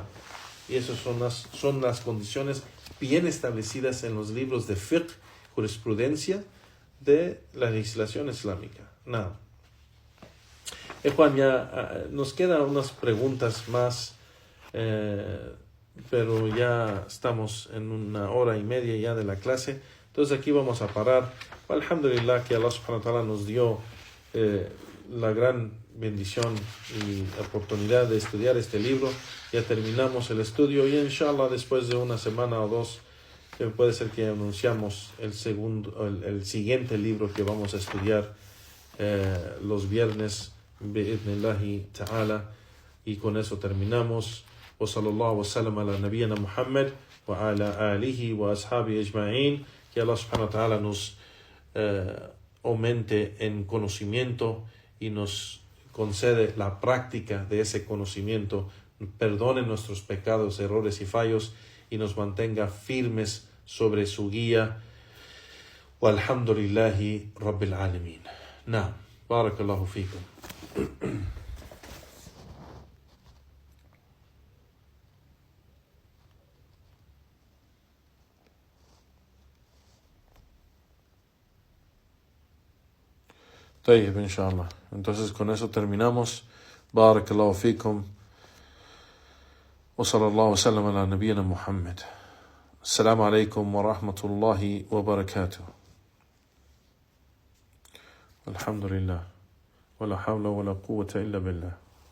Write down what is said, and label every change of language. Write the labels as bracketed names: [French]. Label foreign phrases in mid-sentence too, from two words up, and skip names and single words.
[Spanish] Y esas son las condiciones bien establecidas en los libros de fiqh, jurisprudencia de la legislación islámica. No. Juan, ya nos quedan unas preguntas más, pero ya estamos en 1:30 ya de la clase. Entonces aquí vamos a parar. Alhamdulillah que Allah [Arabic] سبحانه وتعالى [Spanish] nos dio la gran bendición y oportunidad de estudiar este libro. Ya terminamos el estudio y inshallah después de una semana o dos puede ser que anunciamos el siguiente libro que vamos a estudiar los viernes [Arabic] بإذن الله تعالى, [Spanish] y con eso terminamos. [Arabic] وصلى الله وسلم على نبينا محمد وعلى آله وأصحابه أجمعين. [Spanish] Que Allah [Arabic] سبحانه وتعالى [Spanish] nos aumente en conocimiento y nos concede la práctica de ese conocimiento, perdone nuestros pecados, errores y fallos y nos mantenga firmes sobre su guía. [Arabic] والحمد لله رب العالمين. نعم. بارك الله فيكم. طيب إن شاء الله. [Spanish] Entonces con eso terminamos. [Arabic] بارك الله فيكم. وصلى الله وسلم على نبينا محمد. السلام عليكم ورحمة الله وبركاته. الحمد لله ولا حول ولا قوة إلا بالله.